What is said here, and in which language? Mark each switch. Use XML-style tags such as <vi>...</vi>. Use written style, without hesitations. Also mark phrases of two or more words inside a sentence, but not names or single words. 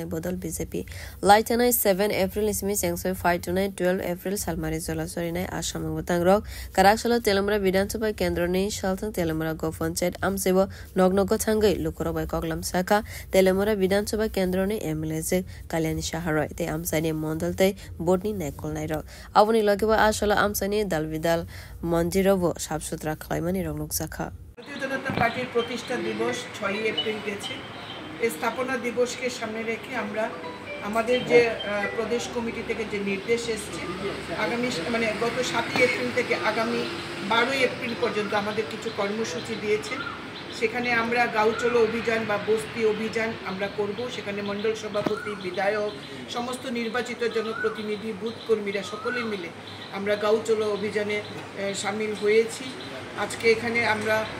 <trp>bodol BJP laitanai 7 April ismi sengsa 5 to 9 12 April salmari jolasori nai asamang botang rok karakshalo Telamra Vidansabha Kendra ni shaltang Telamra go panchayat amsebo nognogo thangai lukorobai koglam saka Telamra Vidansabha Kendra ni MLA Kalyani Shaharoi te amsani mondal te botni naikolnai rok aboni logeba ashala amsani dalvidal মঞ্জিরবো সাফসুতরা খাইমানি রংলুক শাখা</trp> <bn>ভারতীয় জনতা পার্টির প্রতিষ্ঠা দিবস 6 এপ্রিল গেছে এই স্থাপনা দিবসকে সামনে রেখে আমরা আমাদের যে প্রদেশ কমিটি থেকে যে নির্দেশ এসেছে আগামী গত 7 এপ্রিল থেকে আগামী 12 এপ্রিল পর্যন্ত আমাদের কিছু কর্মসূচি দিয়েছে সেখানে আমরা</bn> <hi>गाँव चलो</hi> <bn>অভিযান বা বস্তি অভিযান আমরা করব সেখানে মণ্ডল সভাপতি বিধায়ক সমস্ত নির্বাচিত জনপ্রতিনিধি বুথ কর্মীরা সকলে মিলে আমরা</bn> <hi>गाँव चलो</hi> <bn>অভিযানে শামিল হয়েছি আজকে এখানে আমরা</bn>